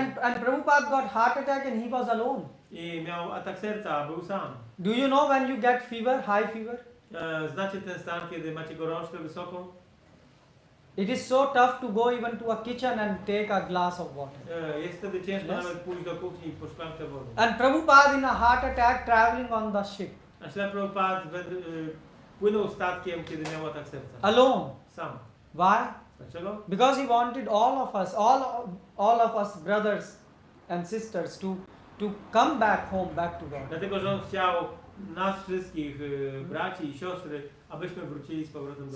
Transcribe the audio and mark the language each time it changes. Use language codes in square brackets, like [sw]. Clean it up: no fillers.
[en] And Prabhupada got heart attack and he was alone. [pl] I miał atak serca, a był sam. [en] Do you know when you get fever, high fever? [pl] Znacie ten stan, kiedy macie gorączkę wysoką? [en] It is so tough to go even to a kitchen and take a glass of water. [pl] Jest wtedy ciężko [en] Yes. [pl] nawet pójść do kuchni po szklankę wody. [en] And Prabhupada in a heart attack traveling on the ship. [pl] A Śrila Prabhupada płynął statkiem, kiedy miał atak serca. [en] Alone. [pl] Sam. [en] Why? [pl] Dlaczego? [en] Because he wanted all of us, all of us brothers and sisters to come back home, back to God. [pl] Dlatego, że on chciał nas wszystkich, braci i siostry, abyśmy wrócili z powrotem do